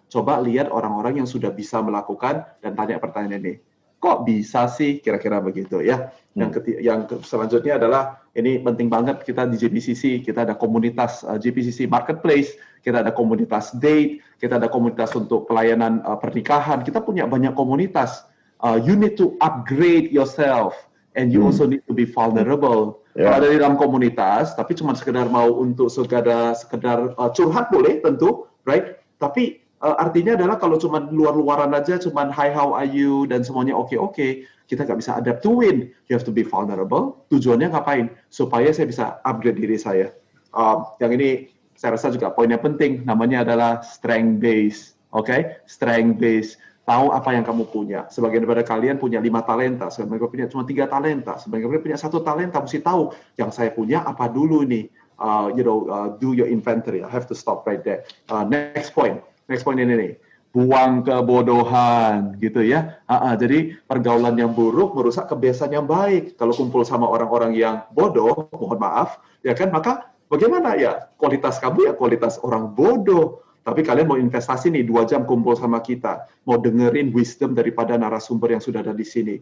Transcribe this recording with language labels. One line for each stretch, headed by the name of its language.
Indonesian: Coba lihat orang-orang yang sudah bisa melakukan dan tanya pertanyaan ini. Kok bisa sih kira-kira begitu ya. Yang selanjutnya adalah ini penting banget kita di JPCC, kita ada komunitas JPCC Marketplace, kita ada komunitas date, kita ada komunitas untuk pelayanan pernikahan, kita punya banyak komunitas.
English: You need to upgrade yourself and you also need to be vulnerable.
Indonesian: Kalau ada di dalam komunitas, tapi cuma sekedar mau untuk sekedar curhat boleh tentu,
English: right?
Indonesian: Tapi artinya adalah kalau cuma luar-luaran aja, cuma
English: hi how are you
Indonesian: dan semuanya oke, kita nggak bisa
English: adapt to win. You have to be vulnerable.
Indonesian: Tujuannya ngapain? Supaya saya bisa upgrade diri saya. Yang ini saya rasa juga poinnya penting. Namanya adalah strength base. Oke, strength base. Tahu apa yang kamu punya. Sebagian daripada kalian punya 5 talenta, sebagian punya cuma 3 talenta, sebagian punya 1 talenta. Mesti tahu yang saya punya apa dulu nih.
English: Do your inventory. I have to stop right there. Next point
Indonesian: ini nih, buang kebodohan gitu ya. Jadi pergaulan yang buruk merusak kebiasaan yang baik. Kalau kumpul sama orang-orang yang bodoh, mohon maaf, ya kan, maka bagaimana ya kualitas kamu ya kualitas orang bodoh. Tapi kalian mau investasi nih 2 jam kumpul sama kita, mau dengerin wisdom daripada narasumber yang sudah ada di sini.